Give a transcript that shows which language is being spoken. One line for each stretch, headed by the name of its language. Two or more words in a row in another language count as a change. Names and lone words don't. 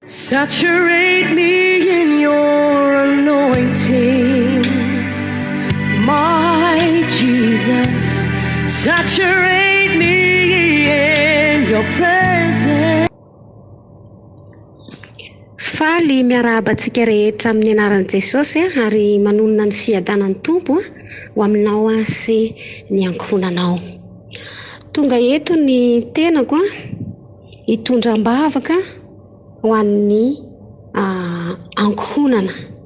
English: Saturate me in your anointing, my Jesus. Saturate me in your presence.
Malagasy: Faly miarabantsika rehetra amin'ny anaran'i Jesosy ary manonona ny fiadanan'ny Tompo ho aminao sy ny ankohonanao. Tonga eto ny tenako hitondram-bavaka ho an'ny ankohonana.